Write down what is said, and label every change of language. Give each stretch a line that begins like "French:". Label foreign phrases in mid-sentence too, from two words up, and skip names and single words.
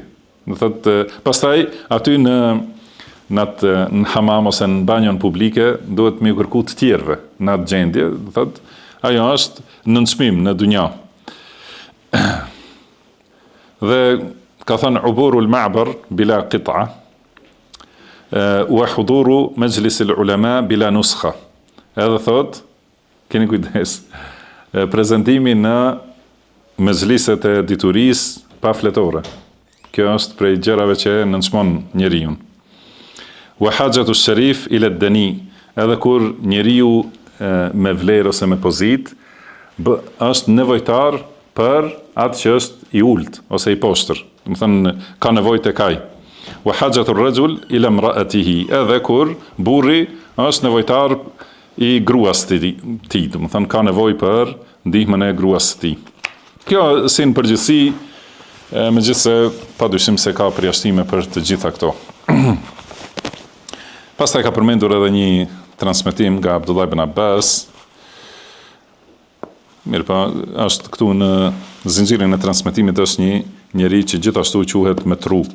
Albanian: Pastaj aty në hammam ose në banjon publike duhet me kërku të tjerëve në atë gjendje, ajo është nënçmim në dunja. Dhe ka thënë
Arabic: عبور المعبر بلا قطعة وحضور مجلس العلماء بلا نسخة.
Albanian: Edhe thot, keni kujdes, prezantimi në mezhliset e diturisë pa fletore. Kjo është prej gjërave që nënçmon njeriu.
Arabic: وحاجة الشريف إلى الدني,
Albanian: edhe kur njeriu me vlerë ose me pozit, është nevojtar për atë që është i ult ose i poshtër. Ka nevojë tek ai.
Arabic: وحاجة الرجل إلى امرأته,
Albanian: edhe kur burri është nevojtar i gruas të tij, ka nevojë për ndihmën e gruas së tij. Kjo si në përgjithësi, megjithse padyshim se ka përjashtime për të gjitha këto. Pastaj ka përmendur edhe një transmetim nga Abdullah ibn Abbas, Mirë pa, është këtu në zinxhirin e transmetimit është një njeri që gjithashtu quhet metruk.